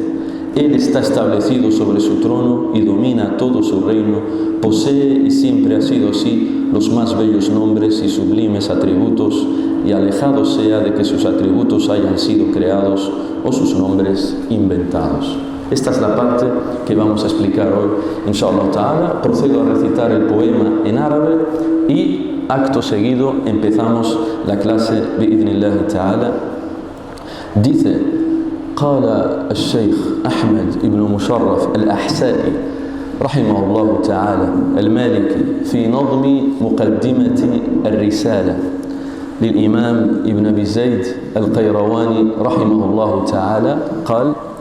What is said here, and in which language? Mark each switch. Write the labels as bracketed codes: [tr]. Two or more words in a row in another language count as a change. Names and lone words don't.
[es] Él está establecido sobre su trono y domina todo su reino, posee y siempre ha sido así los más bellos nombres y sublimes atributos, y alejado sea de que sus atributos hayan sido creados o sus nombres inventados. Esta es la parte que vamos a explicar hoy, [ar] إن شاء الله تعالى. [es] Procedo a recitar el poema en árabe y acto seguido empezamos la clase [ar] بإذن الله تعالى. Dice: قال الشيخ أحمد بن مشرف الأحسائي رحمه الله تعالى المالكي في نظم مقدمة الرسالة للإمام ابن أبي زيد القيرواني رحمه الله تعالى، قال: